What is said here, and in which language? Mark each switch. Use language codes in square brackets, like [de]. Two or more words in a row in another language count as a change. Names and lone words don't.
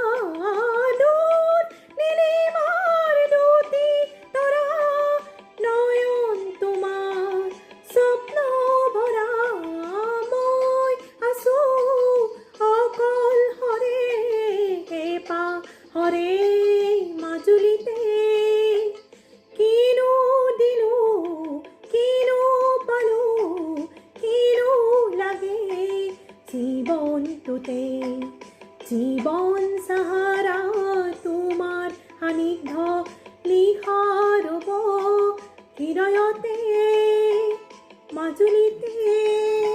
[bn] দূর নীলিমার দুটি তরা, নয়ন তোমার স্বপ্ন ভরা। [as] মই আছো অকল হৰে পাহৰে মাজুলীতে। কিনো দিলো কিনো পালো কিনো লাগে জীৱনটোতে জীৱন সাহাৰা তোমাৰ সান্নিধ্য লিহাৰব হৃদয়তে মাজুলীতে।